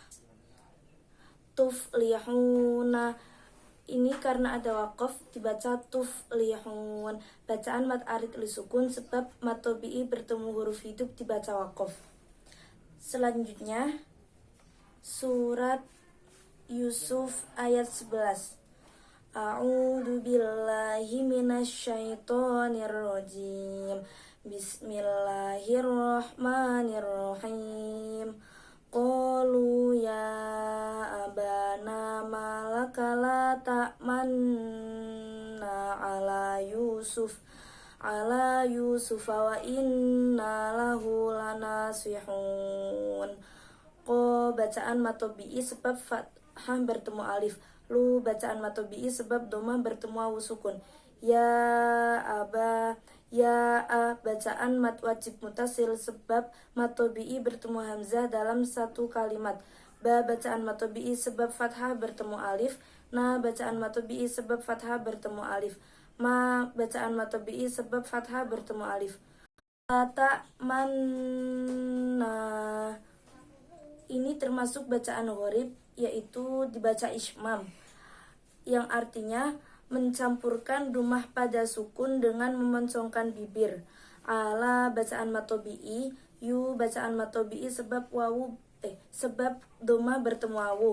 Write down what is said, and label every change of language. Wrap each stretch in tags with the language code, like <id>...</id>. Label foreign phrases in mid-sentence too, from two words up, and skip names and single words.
<id>Tuflihuna ini karena ada waqaf dibaca tuflihun. Bacaan mat arid li sukun sebab mat tabi'i bertemu huruf hidup dibaca waqaf. Selanjutnya surat Yusuf ayat 11.</id> <ar>أعوذ بالله من الشيطان الرجيم. بسم الله الرحمن الرحيم. قالوا يا تأمنا على يوسف وإنا له لناصحون.</ar> <id>Ko bacaan matobi'i sebab fathah bertemu alif. Lu bacaan matobi'i sebab doma bertemu wawu sukun.</id> <ar>يا أبا,</ar> <id>ya a bacaan mat wajib mutasil sebab matobi'i bertemu hamzah dalam satu kalimat. Ba bacaan matobi'i sebab fathah bertemu alif. Na bacaan matobi'i sebab fathah bertemu alif. Ma bacaan matobi'i sebab fathah bertemu alif. Ta manna ini termasuk bacaan gharib, yaitu dibaca ismam, yang artinya mencampurkan domah pada sukun dengan memoncongkan bibir. Ala bacaan matobi'i, yu bacaan matobi'i sebab sebab domah bertemu wawu.</id>